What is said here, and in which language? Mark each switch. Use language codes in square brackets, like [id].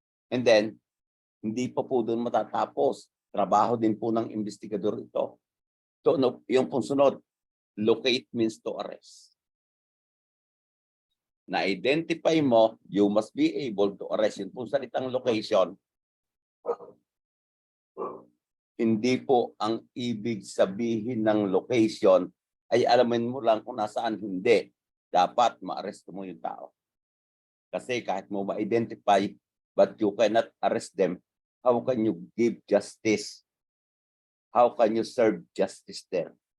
[tl] And then, hindi pa po doon matatapos. Trabaho din po ng investigador ito. [en] So, [tl] yung pong sunod, [en] locate means to arrest. [tl] Na-identify mo, [en] you must be able to arrest. [tl] Yun po salitang location. Hindi po ang ibig sabihin ng location ay alamin mo lang kung nasaan. Hindi. Dapat ma-arresto mo yung tao. Kasi kahit mo ma-identify [en] but you cannot arrest them, how can you give justice? How can you serve justice there?